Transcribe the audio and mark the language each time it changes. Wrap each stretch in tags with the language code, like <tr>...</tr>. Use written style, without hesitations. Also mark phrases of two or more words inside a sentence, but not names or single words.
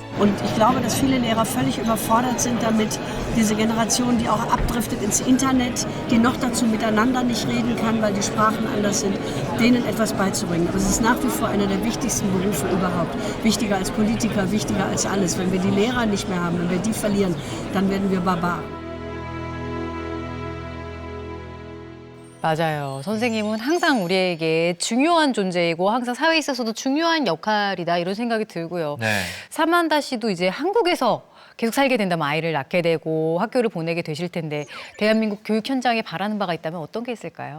<de>Und ich glaube, dass viele Lehrer völlig überfordert sind damit, diese Generation, die auch abdriftet ins Internet, die noch dazu miteinander nicht reden kann, weil die Sprachen anders sind, denen etwas beizubringen. Aber es ist nach wie vor einer der wichtigsten Berufe überhaupt. Wichtiger als Politiker, wichtiger als alles. Wenn wir die Lehrer nicht mehr haben, wenn wir die verlieren, dann werden wir Barbaren.</de> <ko>맞아요. 선생님은 항상 우리에게 중요한 존재이고 항상 사회에 있어서도 중요한 역할이다 이런 생각이 들고요. 네. 사만다 씨도 이제 한국에서 계속 살게 된다면 아이를 낳게 되고 학교를 보내게 되실 텐데 대한민국 교육 현장에 바라는 바가 있다면 어떤 게 있을까요?</ko>